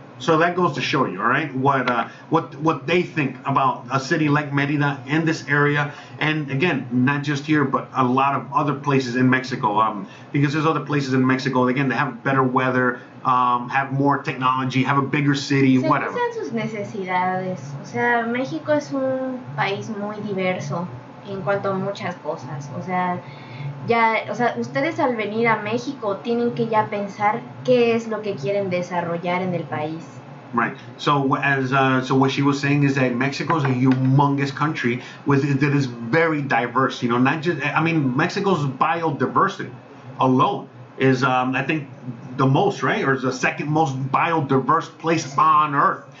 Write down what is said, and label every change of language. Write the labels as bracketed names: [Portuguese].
[English] So that goes to show you, all right, what they think about a city like Mérida in this area, and again, not just here, but a lot of other places in Mexico. Because there's other places in Mexico, again, they have better weather, have more technology, have a bigger city, whatever. [Spanish] Se usan sus necesidades. O sea, México es un país muy diverso en cuanto a muchas cosas. O sea, ustedes al venir a México tienen que ya pensar qué es lo que quieren desarrollar en el país. [English] Right. So what she was saying is that Mexico is a humongous country that is very diverse. Not just. Mexico's biodiversity alone is I think the most, right, or is the second most biodiverse place on Earth.